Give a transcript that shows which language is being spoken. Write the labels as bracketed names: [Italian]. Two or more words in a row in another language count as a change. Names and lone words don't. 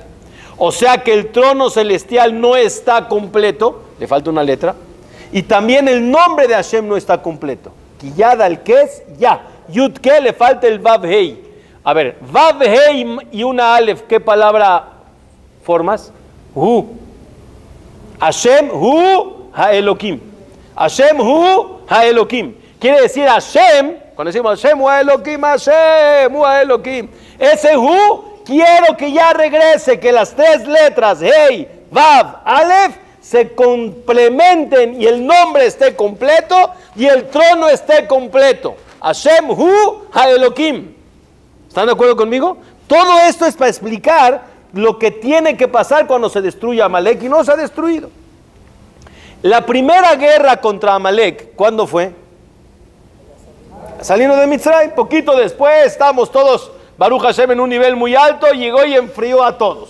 [Spanish] O sea que el trono celestial no está completo, le falta una letra. Y también el nombre de Hashem no está completo. [Hebrew] כי יד על כס יה. יוד קה [Spanish] le falta el [Hebrew] וו הא. [Spanish] A ver, [Hebrew] וו הא [Spanish] y una alef, ¿qué palabra formas? [Hebrew] הוא. השם הוא האלוקים. השם הוא האלוקים. [Spanish] Quiere decir Hashem, cuando decimos [Hebrew] השם הוא האלוקים, השם הוא האלוקים. [Spanish] Ese hu, quiero que ya regrese, que las 3 letras, [Hebrew] הא, וו, אלף, [Spanish] se complementen y el nombre esté completo y el trono esté completo. [Hebrew] השם הוא האלוקים. [Spanish] ¿Están de acuerdo conmigo? Todo esto es para explicar lo que tiene que pasar cuando se destruye Amalek y no se ha destruido. La primera guerra contra Amalek, ¿cuándo fue? Saliendo de Mitzrayim, poquito después, estamos todos, [Hebrew] ברוך השם, [Spanish] en un nivel muy alto, llegó y enfrió a todos.